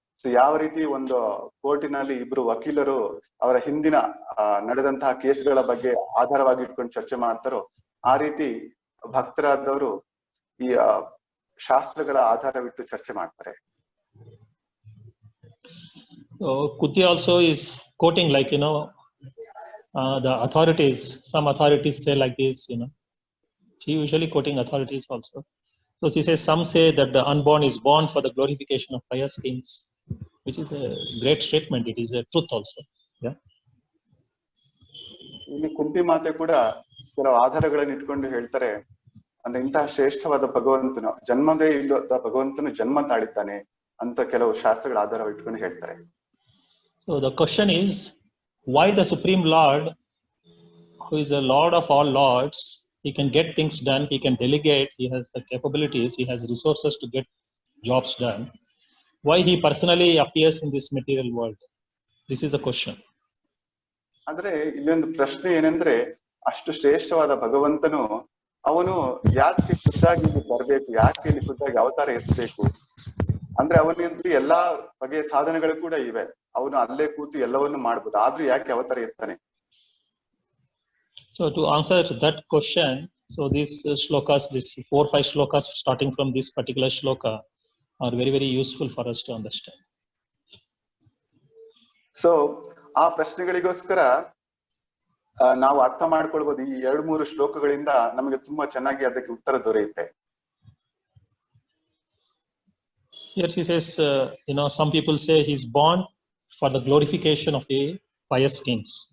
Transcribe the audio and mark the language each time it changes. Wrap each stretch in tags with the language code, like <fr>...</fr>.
<kn>So ಯಾವ ರೀತಿ ಒಂದು ಕೋರ್ಟಿನಲ್ಲಿ ಇಬ್ರು ವಕೀಲರು ಅವರ ಹಿಂದಿನ ನಡೆದಂತಹ ಕೇಸ್ಗಳ ಬಗ್ಗೆ ಆಧಾರವಾಗಿ ಇಟ್ಕೊಂಡು ಚರ್ಚೆ ಮಾಡ್ತಾರೋ, ಆ ರೀತಿ ಭಕ್ತರಾದವರು ಈ ಶಾಸ್ತ್ರಗಳ ಆಧಾರವಿಟ್ಟು ಚರ್ಚೆ ಮಾಡ್ತಾರೆ.</kn> <en>Kuti also is quoting, the authorities. Some authorities say like this, She usually quoting authorities also. So she says, some say that the unborn is born for the glorification of pious kings, which is a great statement. It is a truth also. Yeah.</en> <kn>ಇಲ್ಲಿ ಕುಂತಿ ಮಾತೆ ಕೂಡ ಕೆಲವು ಆಧಾರಗಳನ್ನು ಇಟ್ಕೊಂಡು ಹೇಳ್ತಾರೆ, ಅಂದ್ರೆ ಇಂತಹ ಶ್ರೇಷ್ಠವಾದ ಭಗವಂತನು ಜನ್ಮದೇ ಇಲ್ಲದ ಭಗವಂತನು ಜನ್ಮ ತಾಳಿದ್ದಾನೆ ಅಂತ ಕೆಲವು ಶಾಸ್ತ್ರಗಳ ಆಧಾರ ಇಟ್ಕೊಂಡು ಹೇಳ್ತಾರೆ.</kn> <en>So the question is, why the Supreme Lord, who is the Lord of all lords, he can get things done, he can delegate, he has the capabilities, he has resources to get jobs done. Why he personally appears in this material world? This is the question.</en> <kn>ಅಂದ್ರೆ ಇಲ್ಲೊಂದು ಪ್ರಶ್ನೆ ಏನಂದ್ರೆ, ಅಷ್ಟು ಶ್ರೇಷ್ಠವಾದ ಭಗವಂತನು ಅವನು ಯಾಕೆ ಖುದ್ದಾಗಿ ಬರ್ಬೇಕು, ಯಾಕೆ ಇಲ್ಲಿ ಖುದ್ದಾಗಿ ಅವತಾರ ಎತ್ತಬೇಕು, ಅಂದ್ರೆ ಅವನಿಗೆ ಎಲ್ಲಾ ಬಗೆಯ ಸಾಧನೆಗಳು ಕೂಡ ಇವೆ, ಅವನು ಅಲ್ಲೇ ಕೂತು ಎಲ್ಲವನ್ನು ಮಾಡ್ಬೋದು, ಆದ್ರೂ ಯಾಕೆ ಅವತಾರ ಎತ್ತಾನೆ?</kn> <en>So to answer that question, so these shlokas, these 4-5 shlokas starting from this particular shloka are very, very useful for us to understand.</en> <kn>So ಆ ಪ್ರಶ್ನೆಗಳಿಗೋಸ್ಕರ ನಾವು ಅರ್ಥ ಮಾಡ್ಕೊಳ್ಬಹುದು. ಈ 2-3 ಶ್ಲೋಕಗಳಿಂದ ನಮಗೆ ತುಂಬಾ ಚೆನ್ನಾಗಿ ಅದಕ್ಕೆ ಉತ್ತರ ದೊರೆಯುತ್ತೆ.</kn> <en>Here she says, some people say he's born for the glorification of the pious kings.</en>